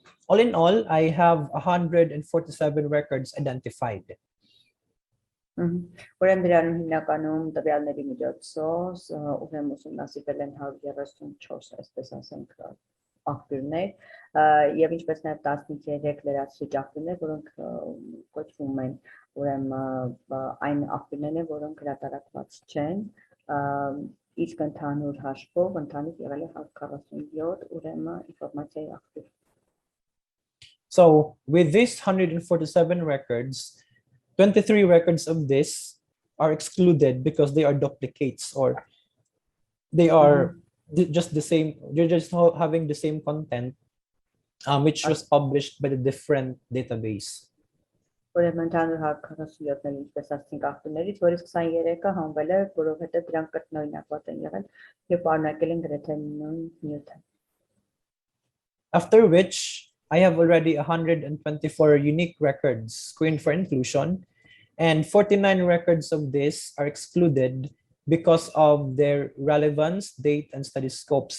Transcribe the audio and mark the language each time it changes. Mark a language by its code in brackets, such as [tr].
[en] All in all, I have 147 records identified. [hy] Ուրեմն դրանում հիմնականում տվյալների միջոցով ուրեմն ուսումնասիրվել են 134, այսպես ասենք, աղբյուրներ եւ ինչպես նաեւ 13 լրացուցիչ աղբյուրներ, որոնք կոչվում են ուրեմն այն աղբյուրներն են, որոնք հրատարակված չեն, իսկ ընդհանուր հաշվով ընդհանուր եղել է 147 ուրեմն ինֆորմացիայի աղբյուր։ [en] So with these 147 records, 23 records of this are excluded because they are duplicates, or they are just the same, they're just having the same content, which was published by the different database. [hy] Ուրեմն ընդհանուր 147-ն ինչպես ասենք աղբյուրներից, որից 23-ը հանվել է, որովհետեւ դրանք կրկնօրինակված են եղել եւ պարունակել են գրեթե նույն նյութը։ [en] After which I have already 124 unique records screened for inclusion, and 49 records of this are excluded because of their relevance, date, and study scope.